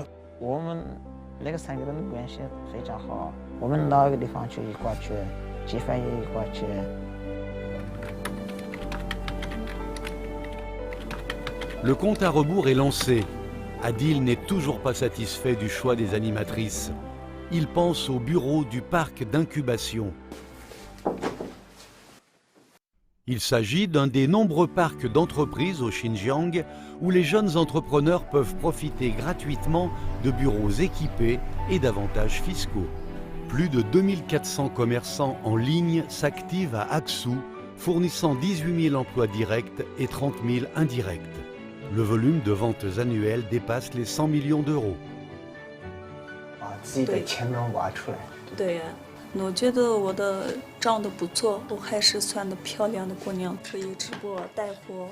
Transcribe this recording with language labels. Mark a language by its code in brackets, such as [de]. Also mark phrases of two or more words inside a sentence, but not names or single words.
[zh] 我们那个3个人的关系非常好，我们哪个地方去一块去，鸡饭也一块去。 [fr] Le compte à rebours est lancé. Adil n'est toujours pas satisfait du choix des animatrices. Il pense au bureau du parc d'incubation. Il s'agit d'un des nombreux parcs d'entreprises au Xinjiang où les jeunes entrepreneurs peuvent profiter gratuitement de bureaux équipés et d'avantages fiscaux. Plus de 2400 commerçants en ligne s'activent à Aksou, fournissant 18 000 emplois directs et 30 000 indirects. Le volume de ventes annuelles dépasse les 100 millions d'euros. [zh] 把自己的潜能挖出来。对呀，我觉得我的长得不错，我还是算的漂亮的姑娘，可以直播带货。